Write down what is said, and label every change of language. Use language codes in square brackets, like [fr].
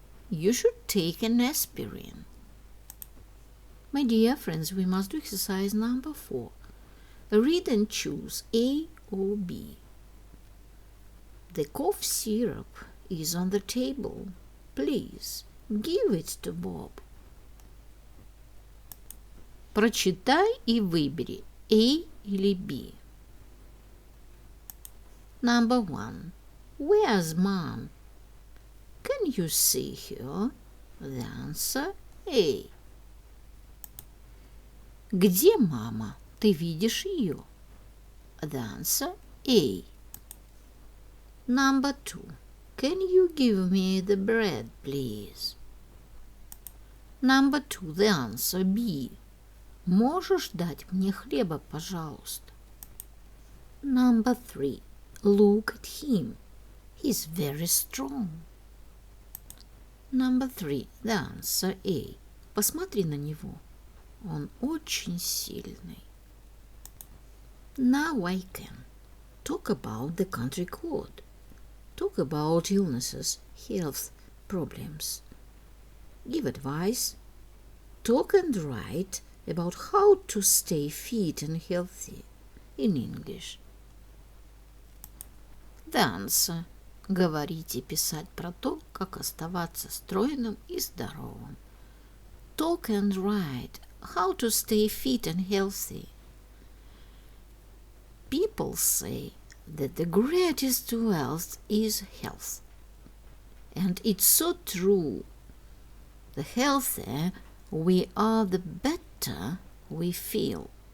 [en] You should take an aspirin. My dear friends, we must do exercise number 4. Read and choose A or B. The cough syrup is on the table. Please give it to Bob. [ru] Прочитай и выбери A или B. [en] Number 1. Where's Mom? Can you see her? The answer A. [ru] Где мама? Ты видишь ее? [en] The answer A. Number 2. Can you give me the bread, please? Number 2. The answer B. [ru] Можешь дать мне хлеба, пожалуйста? [en] Number 3. Look at him. He's very strong. Number 3. The answer A. [ru] Посмотри на него. Он очень сильный. [en] Now I can talk about the country code. Talk about illnesses, health problems. Give advice. Talk and write about how to stay fit and healthy in English. The answer. [ru] Говорить и писать про то, как оставаться стройным и здоровым. [en] Talk and write how to stay fit and healthy. People say that the greatest wealth is health. And it's so true. The healthier we are, the better we feel.